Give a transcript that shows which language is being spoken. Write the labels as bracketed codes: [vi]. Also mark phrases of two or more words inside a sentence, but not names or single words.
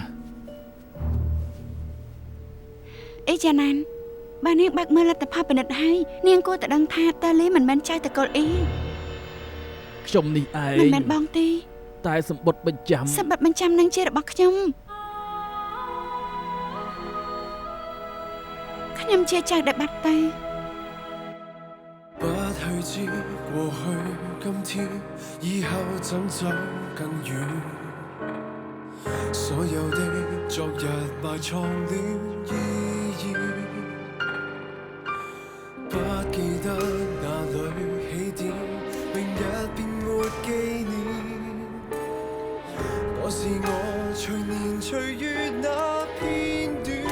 [km] អេចាណានបើនាងបើកមើលលទ្ធផលពិនិត្យហើយនាងគួរតែដឹងថាតាលីមិនមែនចៅតកូលអ៊ី ខ្ញុំនេះឯង មិនមែនបងទេ តែសម្បត្តិបញ្ចាំ សម្បត្តិបញ្ចាំនឹងជារបស់ខ្ញុំជាចៅដែលបាត់ទៅ [yue] 不去知過去今天以後怎走更遠所有的昨日埋藏了意義不記得哪裏起點明日便沒紀念我是我隨年隨月那片段